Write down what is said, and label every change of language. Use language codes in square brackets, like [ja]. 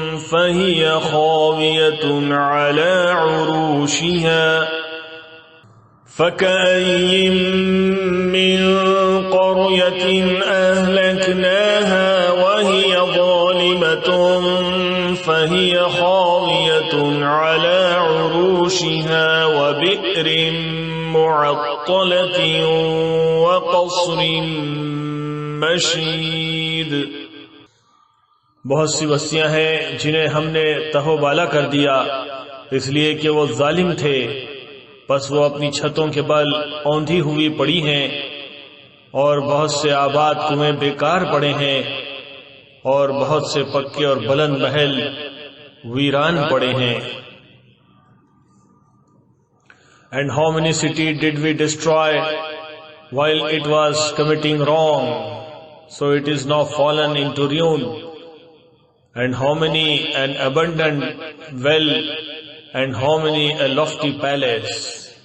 [ar] فهي خاوية على عروشها فكأين من قرية أهلكناها وهي ظالمة فهي خاوية على عروشها وبئر معطلة وقصر مشيد. [ur] بہت سی بستیاں ہیں جنہیں ہم نے تہو بالا کر دیا اس لیے کہ وہ ظالم تھے، پس وہ اپنی چھتوں کے بل اوندھی ہوئی پڑی ہیں، اور بہت سے آباد کنویں بیکار پڑے ہیں، اور بہت سے پکے اور بلند محل ویران پڑے ہیں. [en] And how many cities did we destroy while it was committing wrong, so it is now fallen into ruin. And how many an abundant well, and how many a lofty palace.